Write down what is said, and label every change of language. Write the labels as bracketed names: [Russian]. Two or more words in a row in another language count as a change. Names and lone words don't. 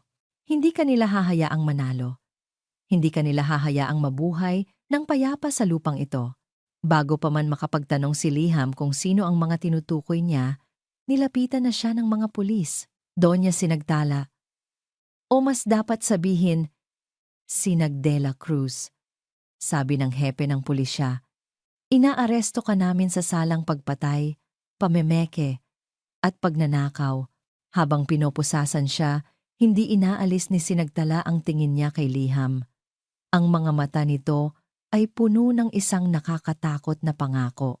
[Filipino] Hindi ka nila hahayaang manalo. Hindi ka nila hahayaang mabuhay ng payapa sa lupang ito." Bago pa man makapagtanong si Liham kung sino ang mga tinutukoy niya, nilapitan na siya ng mga pulis. Doña Sinagtala. O mas dapat sabihin, Sinag de la Cruz. Sabi ng hepe ng pulisya. "Inaaresto ka namin sa salang pagpatay, pamemeke, at pagnanakaw." Habang pinopusasan siya, hindi inaalis ni Sinagtala ang tingin niya kay Liham. Ang mga mata nito ay puno ng isang nakakatakot na pangako.